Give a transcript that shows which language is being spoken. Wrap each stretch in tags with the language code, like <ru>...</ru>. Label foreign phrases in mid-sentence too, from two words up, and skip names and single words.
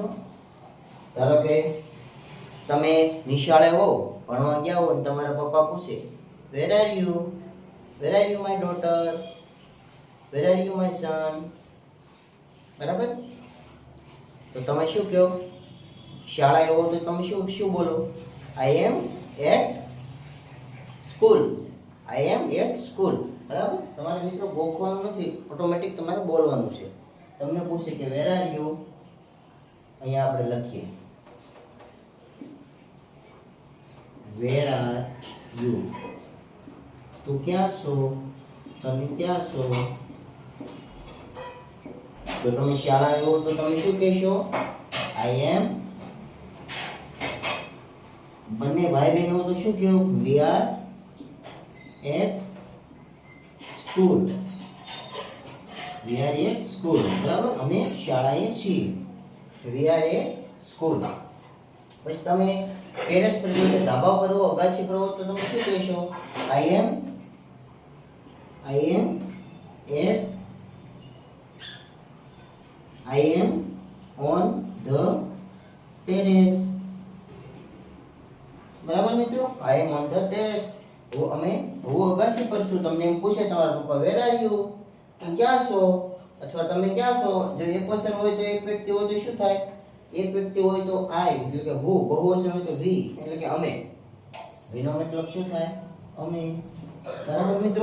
<gu>ધારો કે તમે નિશાળે હો, ભણવા ગયા હો, અને તમારા પપ્પા પૂછે</gu> <en>where are you? Where are you my daughter? Where are you my son?</en> <gu>બરાબર? તો તમે શું કહો? શાળાએ હો તો તમે શું બોલો?</gu> <en>I am at school. I am at school.</en> <gu>બરાબર? તમારે મિત્રો ગોખવાનું નથી, ઓટોમેટિક તમારે બોલવાનું છે. તમને પૂછે કે</gu> <en>where are you?</en> <gu>અહીંયા આપણે લખીએ</gu> <en>where are you?</en> <gu>તું ક્યાં છો? તમે ક્યાં છો? તો તમે શાળાએ હો તો તમે શું કહેશો?</gu> <en>I am.</en> <gu>બંને ભાઈ બહેન હો તો શું કહેવું?</gu> <en>We are at school. We are at school.</en> <gu>બરાબર? અમે શાળાએ છીએ.</gu> <en>We are at school.</en> <gu>પછી તમે ટેરેસ પર જઈને ધાબા પર હો, અગાસી પર હો તો તમે શું કહેશો?</gu> <en>I am on the terrace.</en> <gu>બરાબર મિત્રો?</gu> <en>I am on the terrace.</en> <gu>હું અગાસી પર છું. તમને એમ પૂછે તમારા પપ્પા</gu> <en>where are you?</en> <gu>તમે ક્યાં છો? અથવા તમે ક્યાં છો? જો એક વચન હોય તો એક વ્યક્તિ હોય તો શું થાય? એક વ્યક્તિ હોય તો આઈ એટલે કે હું, બહુવચન હોય તો વી એટલે કે અમે. વીનો મતલબ શું થાય? અમે. બરાબર મિત્રો?</gu>